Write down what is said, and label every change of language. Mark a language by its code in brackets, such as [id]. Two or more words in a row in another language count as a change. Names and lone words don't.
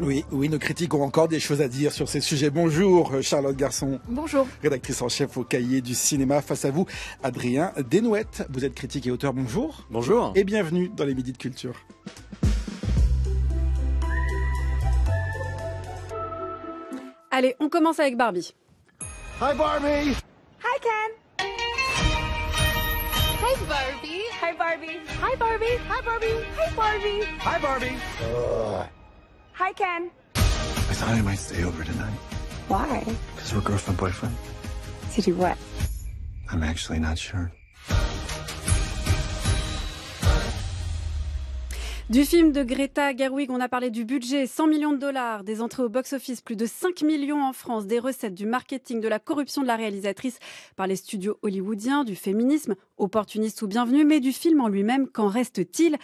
[fr] Oui, nos critiques ont encore des choses à dire sur ces sujets. Bonjour Charlotte Garçon. Bonjour. Rédactrice en chef au Cahier du cinéma. Face à vous, Adrien Desnouettes. Vous êtes critique et auteur. Bonjour. Bonjour. Et bienvenue dans les Midis de Culture. Allez, on commence avec Barbie. [en] Hi Barbie. Hi Ken. Hi Barbie. Hi Barbie. Hi Barbie. Hi Barbie. Hi Barbie. Hi Barbie. Hi Ken. I thought I might stay over tonight. Why? Because we're girlfriend-boyfriend. To do what? I'm actually not sure. [fr] Du film de Greta Gerwig, on a parlé du budget, 100 millions de dollars, des entrées au box-office, plus de 5 millions en France, des recettes, du marketing, de la corruption de la réalisatrice par les studios hollywoodiens, du féminisme, opportuniste ou bienvenu, mais du film en lui-même, qu'en reste-t-il?